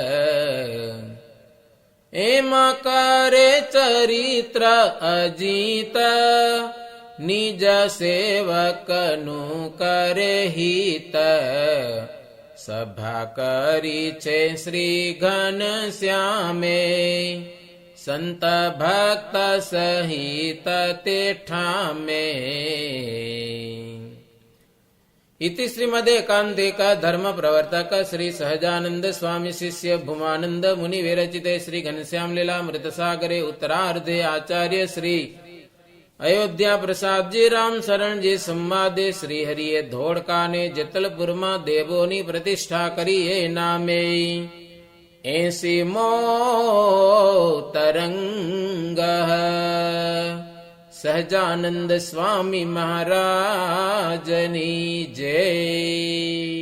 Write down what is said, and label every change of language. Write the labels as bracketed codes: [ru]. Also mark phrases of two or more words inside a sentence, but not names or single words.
[gu] એમ કરે ચરિત્ર અજીત, નિજ સેવકનું કરે હિત. સભા કરી છે શ્રી ઘનશ્યામે, સંત ભક્ત સહિત તે ઠામે. [sa] इति श्रीमदेकान्तिक धर्म प्रवर्तक श्री सहजानंद स्वामी शिष्य भूमानंद मुनि विरचिते श्री घनश्याम लीलामृत सागरे उत्तरार्धे आचार्य श्री अयोध्या प्रसाद जी राम शरण जी संवादे [gu] શ્રી હરિએ ધોળકા ને જેતલપુર માં દેવોની પ્રતિષ્ઠા કરી એ નામે 80મો તરંગ. [sa] સહજાનંદ સ્વામી મહારાજની જય.